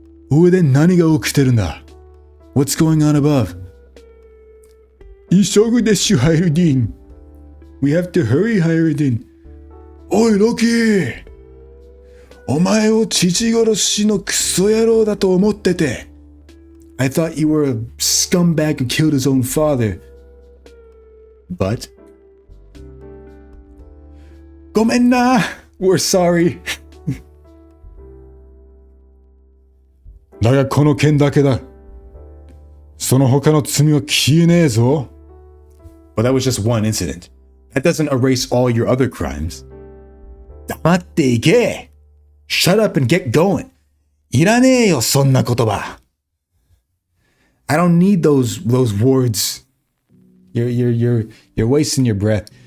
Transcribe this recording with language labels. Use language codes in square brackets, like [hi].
[ja] 上で何が起きてるんだ? [en] What's going on above? [ja] 急ぐでしゅ、ハイルディン。 [en] We have to hurry, ハイルディン。 [ja] おい、ロキー。お前を父殺しのクソ野郎だと思ってて。 [en] I thought you were a scumbag who killed his own father. But? [ja] ごめんな。 [en] We're sorry. [ja] だがこの件だけだ。その他の罪は消えねえぞ。 [en] But that was just one incident. That doesn't erase all your other crimes. [ja] 黙っていけ。 [en] Shut up and get going. [ja] いらねえよ、そんな言葉。 [en] I don't need those words. You're wasting your breath.